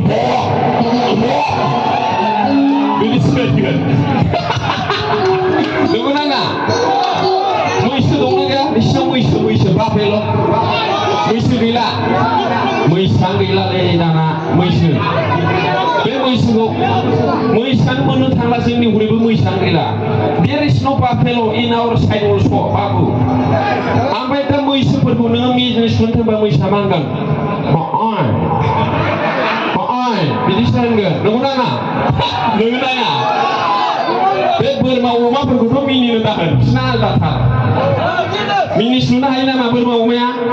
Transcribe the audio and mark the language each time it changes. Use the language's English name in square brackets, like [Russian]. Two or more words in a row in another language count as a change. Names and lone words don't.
[Bodo] बिदि सोलिगोन नंगौ नाङा मैसो दंना गैया बिसिनाव मैसो बाफेल' मैसो गैला मैसां गैलालै दाना मैसो बे मैसानो मोननो थांला जोंनि हरैबो मैसां गैला [English] There is no buffalo in our side also [Bodo] बाबु ओमफ्राय दा मैसोफोरखौ नोङो मिनिस्लुनो थांबा मैसा मा होनगोन बिदिसो होनगोन नंगौ नाङा बे बोरमा अमाफोरखौथ' मिनिनो दाहोन बिसिना आलादाथार मिनिस्लुनो हायो नामा बोरमा अमाया